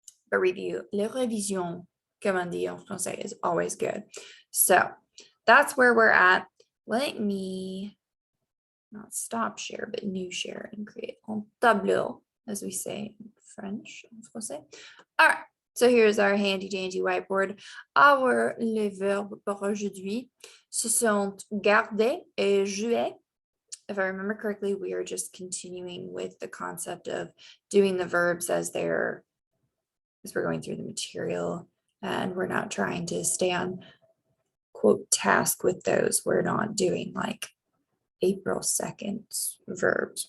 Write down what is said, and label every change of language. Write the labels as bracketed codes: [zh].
[en] But review, [fr] la révision, comme on dit en français, [en] is always good. So that's where we're at. Let me not stop share, but new share and create un tableau, as we say in French, [fr] en français. [en] All right, so here's our handy dandy whiteboard. [fr] Les verbes pour aujourd'hui, ce sont garder et jouer. [en] If I remember correctly, we are just continuing with the concept of doing the verbs as we're going through the material, and we're not trying to stay on quote task with those. We're not doing like April 2nd verbs.